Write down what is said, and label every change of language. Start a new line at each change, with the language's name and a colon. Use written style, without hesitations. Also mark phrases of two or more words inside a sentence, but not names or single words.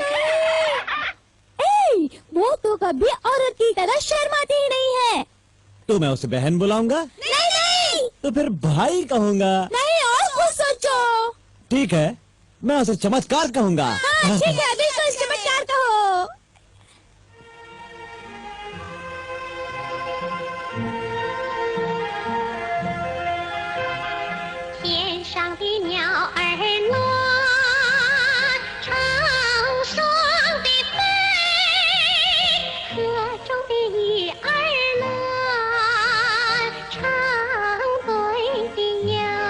Hindi: वो तो कभी औरत की तरह शर्माती ही नहीं है। तो मैं उसे बहन बुलाऊंगा? नहीं नहीं तो फिर भाई कहूंगा? नहीं, और कुछ सोचो। ठीक है, मैं उसे चमत्कार कहूंगा। हाँ ठीक है, बिल्कुल चमत्कार कहो।
Chinese: 天上的鸟儿落，成双的飞；河中的鱼儿乐，成对的游。